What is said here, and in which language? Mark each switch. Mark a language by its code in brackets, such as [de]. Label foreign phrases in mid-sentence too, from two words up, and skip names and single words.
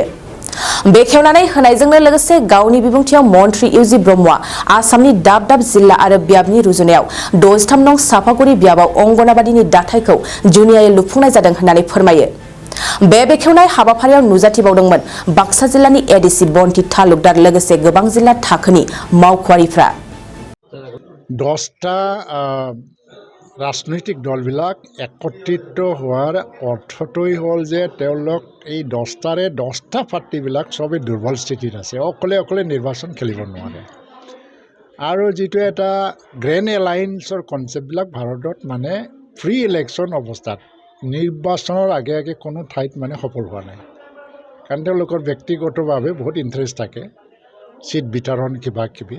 [brx] बेखेवनानै होनायजोंनो लोगोसे गावनि बिबुंथियाव मन्त्री इउजि ब्रह्मआ आसामनि दाब दाब जिल्ला आरो बियाबनि रुजुनायाव 63 नं सापागुरि बियाबाव अंगनाबादिनि दाथायखौ जुनियायै लुफुंनाय जादों होननानै फोरमायो। बे बेखेवनाय हाबाफारियाव नुजाथिबावदोंमोन बाक्सा जिल्लानि एडिसि बन्ति तालुकदार लोगोसे गोबां जिल्ला थाखोनि मावख'आरिफ्रा। [as] 10টা राजनैतिक दलবিলাক একত্ৰিত হোৱাৰ অৰ্থটোই হ'ল যে তেওঁলোক এই 10টাৰে 10টা পাৰ্টিবিলাক সবেই দুৰ্বল স্থিতিত আছে, অকলে নিৰ্বাচন খেলিব নোৱাৰে। আৰু যিটো এটা [en] grand allianceৰ conceptবিলাক [as] ভাৰতত মানে [en] free election [as] অৱস্থাত নিৰ্বাচনৰ আগে কোনো ঠাইত মানে সফল হোৱা নাই, কাৰণ তেওঁলোকৰ ব্যক্তিগতভাৱে বহুত ইণ্টাৰেষ্ট থাকে, চিট বিতৰণ কিবা কিবি।